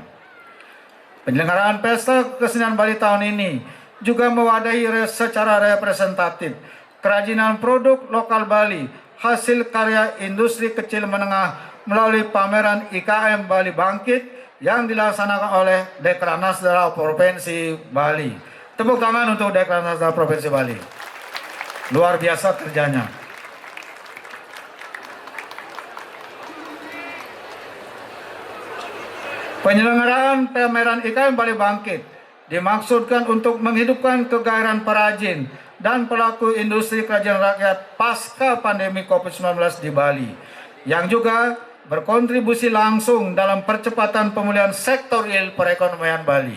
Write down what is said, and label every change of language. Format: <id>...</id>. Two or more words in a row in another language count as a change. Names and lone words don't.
<id>Penyelenggaraan Pesta Kesenian Bali tahun ini juga mewadahi secara representatif kerajinan produk lokal Bali, hasil karya industri kecil menengah melalui pameran IKM Bali Bangkit yang dilaksanakan oleh Dekranasda Daerah Provinsi Bali. Tepuk tangan untuk Dekranasda Daerah Provinsi Bali. Luar biasa kerjanya. Penyelenggaraan pameran IKM Bali Bangkit dimaksudkan untuk menghidupkan kegairahan perajin dan pelaku industri kerajinan rakyat pasca pandemi COVID-19 di Bali, yang juga berkontribusi langsung dalam percepatan pemulihan sektor real perekonomian Bali.</id>